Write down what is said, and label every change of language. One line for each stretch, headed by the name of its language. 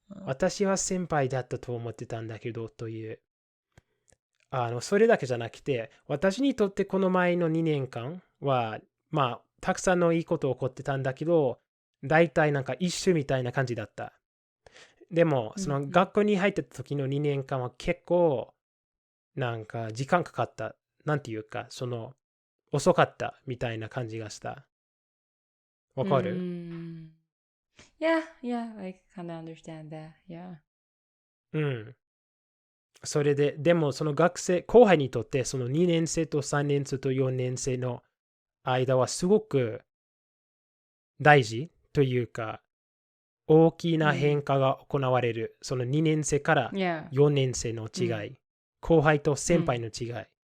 Japanese: 私は先輩だったと思ってたんだけどという、それだけじゃなくて、私にとってこの前の2年間は、まあ、たくさんのいいこと起こってたんだけど、大体なんか一緒みたいな感じだった。でも、その学校に入った時の2年間は結構、なんか時間かかった。なんていうか、遅かったみたいな感じがした。わかる？
English: Yeah, yeah, I kind of understand that. Yeah.
Japanese: うん。それで、でもその後輩にとってその2年生と3年生と4年生の間はすごく大事というか、大きな変化が行われる。その2年生から4年生の違い。後輩と先輩の違い。